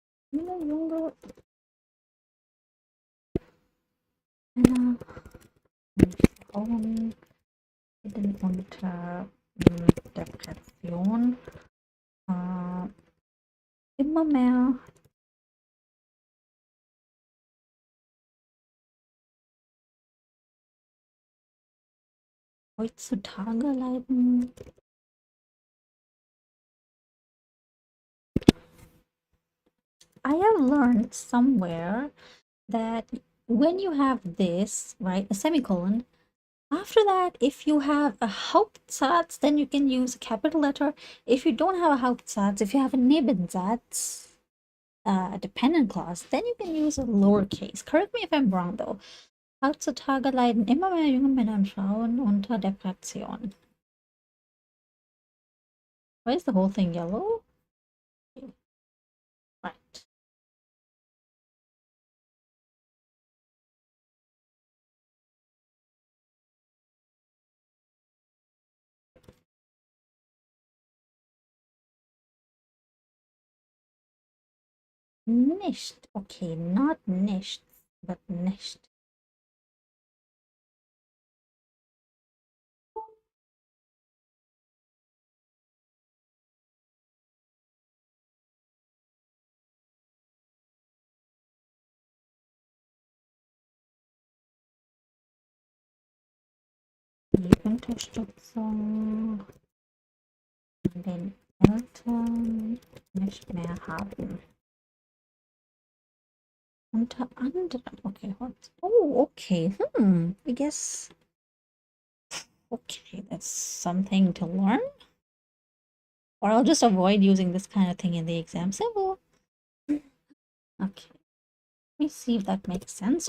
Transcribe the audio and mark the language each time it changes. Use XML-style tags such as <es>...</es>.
<de>Junge Männer und Frauen leiden unter Depression. Immer mehr heutzutage leiden</de> <en>I have learned somewhere that when you have this, right, a semicolon, after that, if you have a Hauptsatz, then you can use a capital letter. If you don't have a Hauptsatz, if you have a Nebensatz, a dependent clause, then you can use a lowercase. Correct me if I'm wrong, though.</en> <de>Heutzutage leiden immer mehr junge Männer und Frauen unter Depression.</de> <en>Why is the whole thing yellow? Right.</en> <de>Nicht.</de> <en>Okay, not nicht, but nicht.</en> <de>Die Unterstützung von den Eltern nicht mehr haben. Unter anderem,</de> <en>okay, oh, okay, I guess, okay, that's something to learn. Or I'll just avoid using this kind of thing in the exam symbol. Okay, let me see if that makes sense.</en>